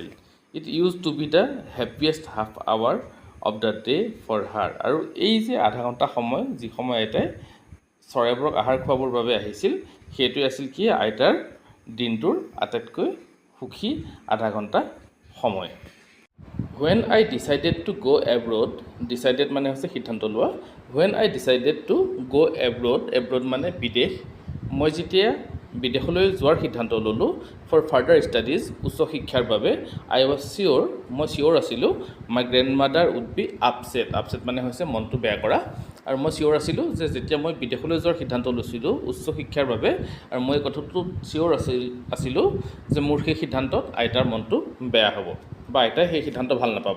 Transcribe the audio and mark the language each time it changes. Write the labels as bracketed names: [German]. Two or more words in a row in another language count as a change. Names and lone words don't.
[English] it used to be the happiest half hour of the day for her, [Assamese] আৰু এই যে আধা ঘণ্টা সময়, যি সময় আইতাই চৰাইবোৰক আহাৰ খুৱাবৰ বাবে আহিছিল, সেইটোৱে আছিল কি আইতাৰ দিনটোৰ আটাইতকৈ সুখী আধা ঘণ্টা সময়। [English] When I decided to go abroad, decided [Assamese] মানে হৈছে সিদ্ধান্ত লোৱা, [English] when I decided to go abroad, abroad [Assamese] মানে বিদেশ, মই যেতিয়া বিদেশলৈ যোৱাৰ সিদ্ধান্ত ল'লোঁ, [English] for further studies, [Assamese] উচ্চ শিক্ষাৰ বাবে, [English] I was sure, [Assamese] মই চিয়'ৰ আছিলোঁ, [English] my grandmother would be upset, [Assamese] আপছেট মানে হৈছে মনটো বেয়া কৰা, আৰু মই চিয়'ৰ আছিলোঁ যে যেতিয়া মই বিদেশলৈ যোৱাৰ সিদ্ধান্ত লৈছিলোঁ উচ্চ শিক্ষাৰ বাবে, আৰু মই কথাটো চিয়'ৰ আছিলোঁ যে মোৰ সেই সিদ্ধান্তত আইতাৰ মনটো বেয়া হ'ব, বা আইতাই সেই সিদ্ধান্ত ভাল নাপাব।